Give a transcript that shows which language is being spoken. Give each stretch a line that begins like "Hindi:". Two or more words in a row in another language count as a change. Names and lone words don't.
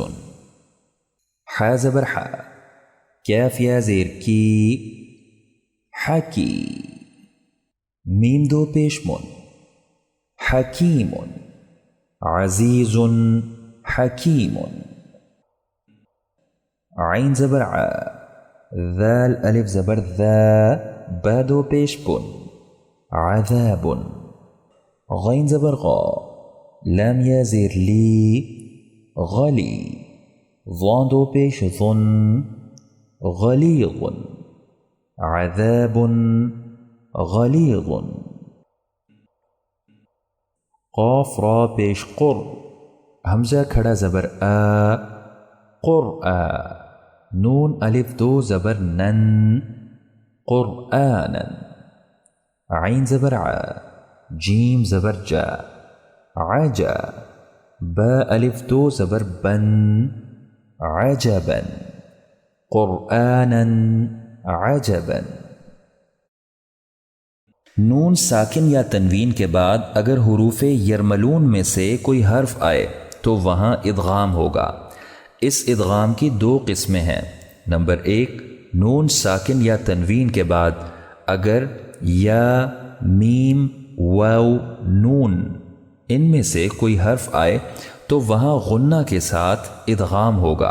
Urdu: ح زبر ح، کیف یا زیر کی، حکی، میم دو پیش من، حکیم،
Arabic: عزیز حکیم.
Urdu: عین زبر ع، ذال الف زبر ذا، با دو پیش بن، عذاب. غین زبر غا، لام یا زیر لی، غلی، ضان دو پیش ظن، غلیظ،
Arabic: عذاب غلیظ.
Urdu: قاف را پیش قر، حمزہ کھڑا زبر آ، قرآ. نون الف دو زبر نن، قرآنا. عین زبر ع، جیم زبر جا، عجا. با الف دو زبر بن، عجبا،
Arabic: قرآنا عجبا.
Urdu: نون ساکن یا تنوین کے بعد اگر حروف یرملون میں سے کوئی حرف آئے تو وہاں ادغام ہوگا. اس ادغام کی دو قسمیں ہیں. نمبر 1، نون ساکن یا تنوین کے بعد اگر یا، میم، واو، نون ان میں سے کوئی حرف آئے تو وہاں غنہ کے ساتھ ادغام ہوگا.